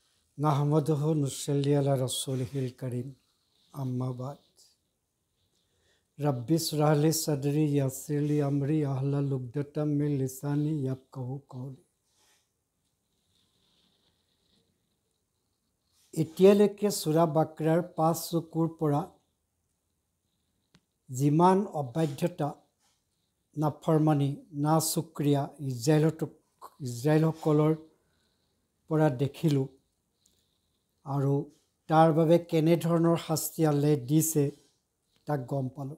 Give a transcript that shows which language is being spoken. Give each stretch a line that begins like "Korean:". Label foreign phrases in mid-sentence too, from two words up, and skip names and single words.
Arabic: نحمده نصلي على رسوله الكريم أما بعد رب اشرح لي صدري يسر لي أمري احلل عقدة من لساني يفقهوا قولي.
Assamese: এতিয়ালৈকে সূৰা বাকৰাৰ ৫ চকুৰ পৰা যিমান অবাধ্যতা, নাফৰমানি, নাশুক্ৰিয়া ইজৰাইলসকলৰ পৰা দেখিলোঁ আৰু তাৰ বাবে কেনেধৰণৰ শাস্তি আল্লাহে দিছে তাক গম পালোঁ।